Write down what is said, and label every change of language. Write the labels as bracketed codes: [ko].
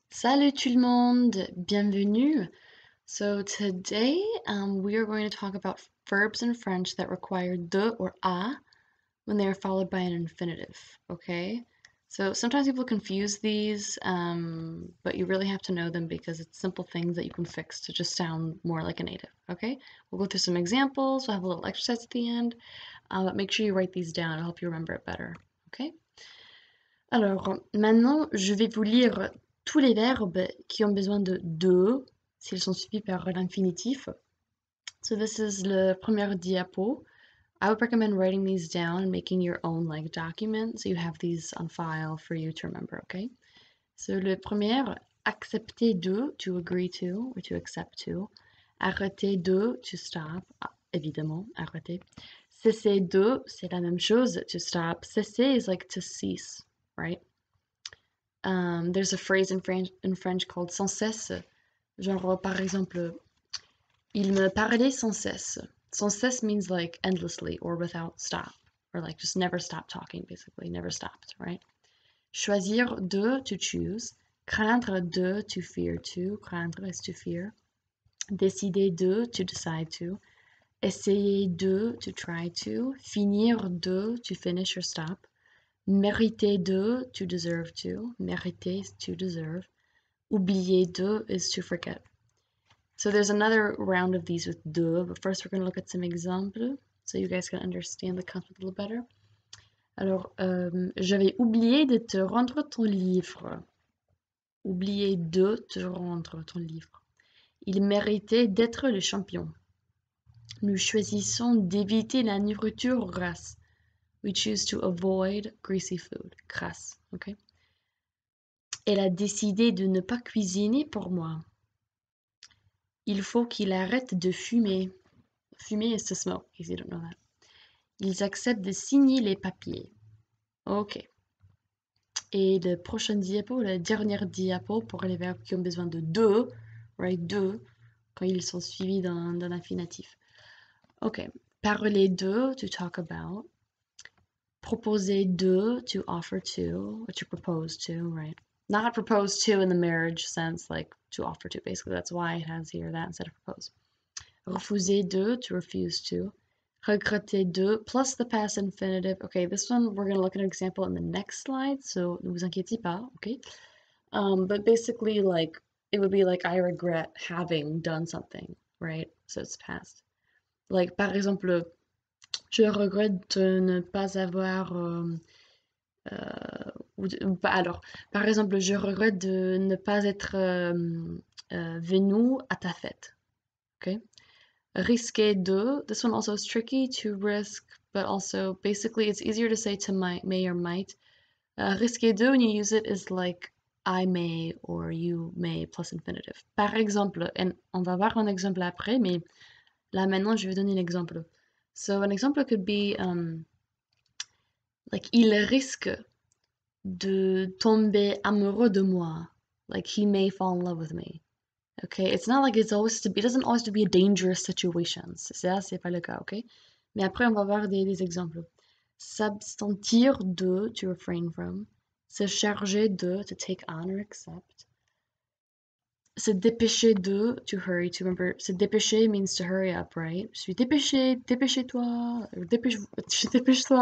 [fr] Salut tout le monde, bienvenue. [en] So today we are going to talk about verbs in French that require de or a when they are followed by an infinitive, okay? So sometimes people confuse these, but you really have to know them because it's simple things that you can fix to just sound more like a native, okay? We'll go through some examples, we'll have a little exercise at the end, but make sure you write these down, it'll help you remember it better, okay? [fr] Alors, maintenant, je vais vous lire tous les verbes qui ont besoin de s'ils sont suivis par l'infinitif. [en] So this is [fr] le premier diapo. [en] I would recommend writing these down and making your own like document so you have these on file for you to remember, okay? So le premier, accepter de, to agree to or to accept to. [fr] Arrêter de, to stop, évidemment, arrêter. Cesser de, c'est la même chose, to stop. [en] Cesser is like to cease, right? There's a phrase in French called sans cesse. [fr] Genre, par exemple, il me parlait sans cesse. [en] Sans cesse means like endlessly or without stop, or like just never stop talking, basically, never stopped, right? Choisir de, to choose. Craindre de, to fear to. Craindre is to fear. Décider de, to decide to. Essayer de, to try to. Finir de, to finish or stop. Mériter de, to deserve to. Mériter is to deserve. Oublier de is to forget. So there's another round of these with de, but first we're going to look at some examples so you guys can understand the concept a little better. [fr] Alors, j'avais oublié de te rendre ton livre. Oublier de te rendre ton livre. Il méritait d'être le champion. Nous choisissons d'éviter la nourriture grasse. [en] We choose to avoid greasy food. Grasse, okay? [fr] Elle a décidé de ne pas cuisiner pour moi. Il faut qu'il arrête de fumer. [en] Fumer is to smoke, in case you don't know that. [fr] Ils acceptent de signer les papiers. Ok. Et le prochain diapo, la dernière diapo pour les verbes qui ont besoin de, right, de, quand ils sont suivis d'un infinitif. [en] Ok. Parler de, to talk about. Proposer de, to offer to, or to propose to, right? Not propose to in the marriage sense, like to offer to, basically. That's why it has here that instead of propose. Refuser de, to refuse to. Regretter de, plus the past infinitive. Okay, this one we're going to look at an example in the next slide, so [fr] ne vous inquiétez pas, [en] okay? But basically, like, it would be like, I regret having done something, right? So it's past. [fr] Like, par exemple, je regrette de ne pas avoir... alors, par exemple, je regrette de ne pas être venu à ta fête, okay? [en] Risquer de, this one also is tricky to risk, but also basically it's easier to say to may or might. Risquer de, when you use it, is like I may or you may plus infinitive. [fr] Par exemple, and on va voir un exemple après, mais là maintenant je vais donner un exemple. [en] So an example could be like [fr] il risque de tomber amoureux de moi. [en] Like he may fall in love with me. Okay, it's not like it doesn't always have to be a dangerous situation. [fr] Ça, c'est pas le cas, ok? Mais après, on va voir des exemples. [en] S'abstenir de, to refrain from. Se charger de, to take on or accept. Se dépêcher de, to hurry, to remember. Se dépêcher means to hurry up, right? [fr] Je suis dépêché, dépêchez-toi, dépêche-toi.